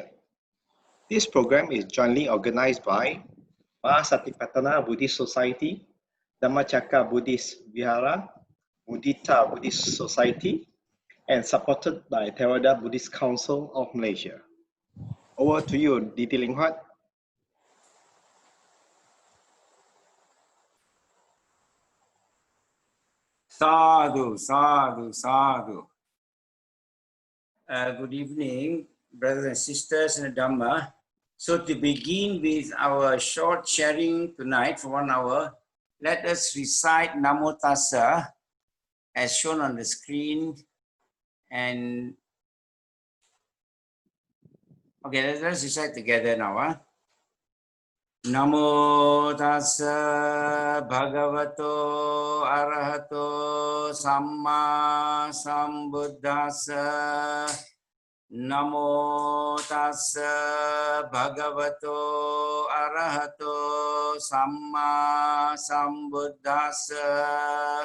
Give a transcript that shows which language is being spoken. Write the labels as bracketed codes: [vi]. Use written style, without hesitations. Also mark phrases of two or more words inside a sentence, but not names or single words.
[en] This program is jointly organized by Mahasatipatthana Buddhist Society, Dhammacakka Buddhist Vihara, Mudita Buddhist Society, and supported by Theravada Buddhist Council of Malaysia. Over to you, Didi Leng Huat. [pi] Sadhu, sadhu, sadhu. [en] Good evening, brothers and sisters in the Dhamma. So to begin with our short sharing tonight for 1 hour, let us recite Namo Tassa as shown on the screen. And okay, let's recite together now. [pi] Namo tassa bhagavato arahato samma sambuddhassa. Namo tassa bhagavato arahato samma sambuddhassa.